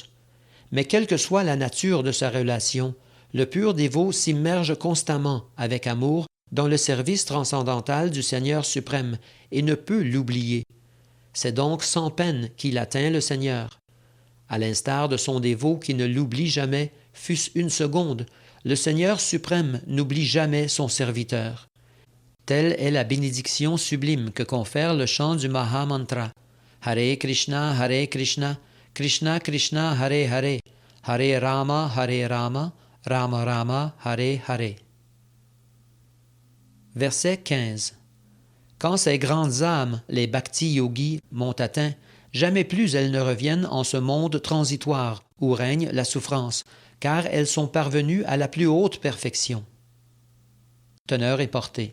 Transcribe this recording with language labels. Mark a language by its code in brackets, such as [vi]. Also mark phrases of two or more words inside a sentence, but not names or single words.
[fr] Mais quelle que soit la nature de sa relation, le pur dévot s'immerge constamment, avec amour, dans le service transcendantal du Seigneur suprême et ne peut l'oublier. C'est donc sans peine qu'il atteint le Seigneur. À l'instar de son dévot qui ne l'oublie jamais, fût-ce une seconde, le Seigneur suprême n'oublie jamais son serviteur. Telle est la bénédiction sublime que confère le chant du Mahamantra. Hare Krishna, Krishna Krishna, Hare Hare, Hare Rama, Rama Rama, Hare Hare. Verset 15. Quand ces grandes âmes, les Bhakti Yogis, m'ont atteint, jamais plus elles ne reviennent en ce monde transitoire où règne la souffrance, car elles sont parvenues à la plus haute perfection. Teneur et portée.